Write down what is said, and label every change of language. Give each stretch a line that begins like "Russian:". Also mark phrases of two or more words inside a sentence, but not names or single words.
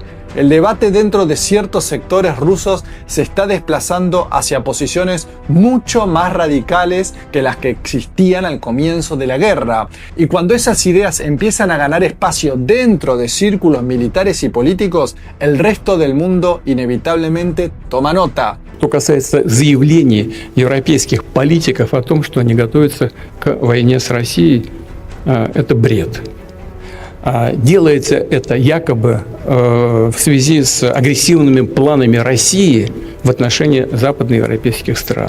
Spanish: El debate dentro de ciertos sectores rusos se está desplazando hacia posiciones mucho más radicales que las que existían al comienzo de la guerra. Y cuando esas ideas empiezan a ganar espacio dentro de círculos militares y políticos, el resto del mundo inevitablemente toma nota.
Russian: Что касается заявлений европейских политиков о том, что они готовятся к войне с Россией, это бред. Делается это якобы в связи с агрессивными планами России в отношении западноевропейских стран.